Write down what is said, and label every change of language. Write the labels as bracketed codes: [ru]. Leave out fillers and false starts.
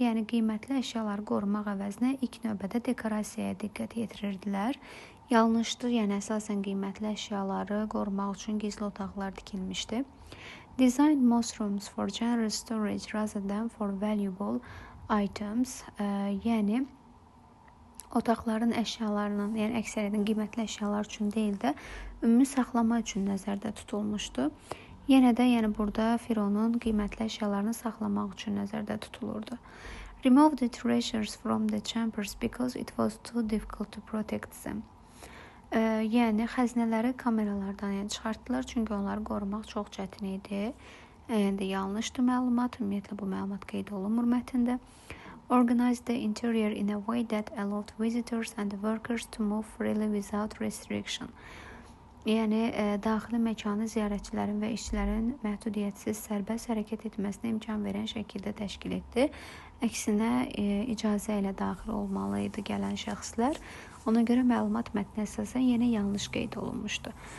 [az] Yəni qiymətli əşyaları qorumaq əvəzinə ilk növbədə dekorasiyaya diqqət yetirirdilər. Yanlışdır, yəni əsasən qiymətli əşyaları qorumaq üçün gizli otaqlar tikilmişdi. [en] Design most rooms for general storage rather than for valuable items. [az] Yəni otaqların əşyalarının, yəni əksəriyyətin qiymətli əşyalar üçün deyil də ümumi saxlama üçün nəzərdə tutulmuşdu. Yenə də yəni burada Fironun qiymətli əşyalarını saxlamaq üçün nəzərdə tutulurdu. [en] Remove the treasures from the chambers because it was too difficult to protect them. [az] Yəni xəzinələri kameralardan çıxartdılar, çünki onları qorumaq çox çətin idi. Yəni yanlışdır məlumat, ümumiyyətlə bu məlumat qeyd olunmur mətndə. [en] Organize the interior in a way that allowed visitors and workers to move freely without restriction. [az] Yəni daxili məkanı ziyarətçilərin və işçilərin məhdudiyyətsiz sərbəst hərəkət etməsinə imkan verən şəkildə təşkil etdi. Əksinə icazə ilə daxil olmalı idi gələn şəxslər. Ona görə məlumat mətnə əsasən yenə yanlış qeyd olunmuşdu.